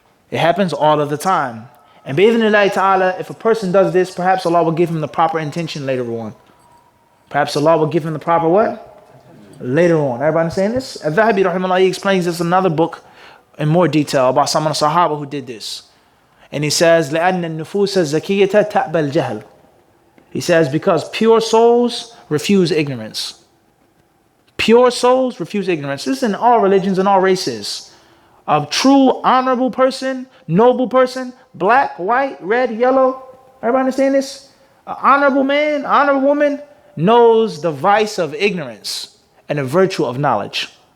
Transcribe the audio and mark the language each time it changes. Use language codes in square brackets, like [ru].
[en] It happens all of the time. And bi-idhnillahi ta'ala, if a person does this, perhaps Allah will give him the proper intention later on. Perhaps Allah will give him the proper what? Later on. Everybody understand this? Al-Dhahabi rahimahullah, he explains this in another book in more detail about some of the Sahaba who did this. And he says, [ar] لأن النفوس الزكية تأبى الجهل. [en] He says, because pure souls refuse ignorance. Pure souls refuse ignorance. This is in all religions and all races. A true honorable person, noble person, black, white, red, yellow. Everybody understand this? An honorable man, honorable woman knows the vice of ignorance and the virtue of knowledge.